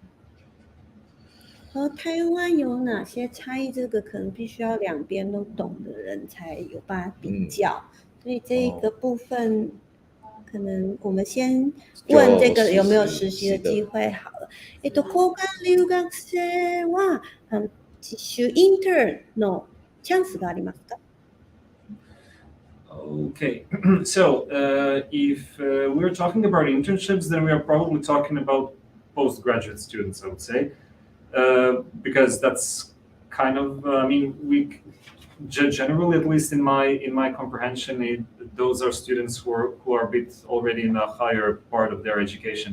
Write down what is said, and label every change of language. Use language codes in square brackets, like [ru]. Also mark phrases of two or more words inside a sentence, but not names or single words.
[zh] 和台湾有哪些差异？这个可能必须要两边都懂的人才有辦法比較。所以这个部分，可能我们先问这个有没有实习的機会好了。 [ja] 交換留学生は実習インターンのチャンスがありますか？ [en] Okay, so if we're talking about internships, then we are probably talking about postgraduate students, I would say, because that's kind of, I mean, we generally, at least in my comprehension, those are students who are a bit already in a higher part of their education.